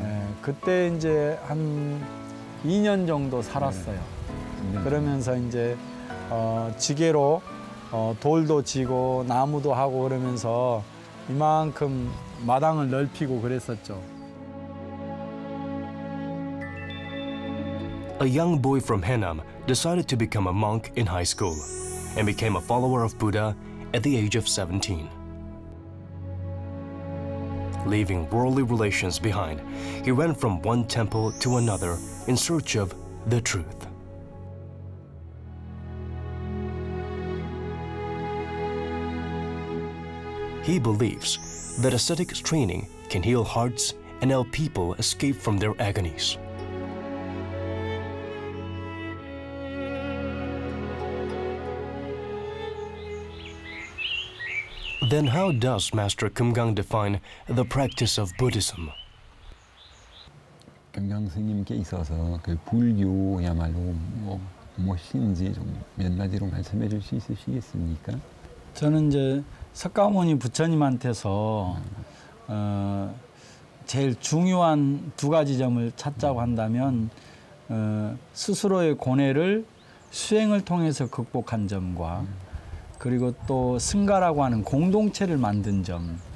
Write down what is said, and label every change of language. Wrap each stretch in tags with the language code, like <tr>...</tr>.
<ko>예, 그때 이제 한 2년 정도 살았어요. 그러면서 이제 지게로 돌도 지고 나무도 하고 그러면서 이만큼 마당을 넓히고 그랬었죠.</ko> <en>A young boy from Haenam decided to become a monk in high school and became a follower of Buddha at the age of 17. Leaving worldly relations behind, he went from one temple to another in search of the truth. He believes that ascetic training can heal hearts and help people escape from their agonies. Then how does Master Kumgang define the practice of Buddhism?</en> <ko>금강 스님께 있어서 그 불교야말로 무엇인지 좀 몇 마디로 말씀해 줄 수 있으시겠습니까? 저는 이제 석가모니 부처님한테서 제일 중요한 두 가지 점을 찾자고 한다면 스스로의 고뇌를 수행을 통해서 극복한 점과 그리고 또 승가라고 하는 공동체를 만든 점.</ko>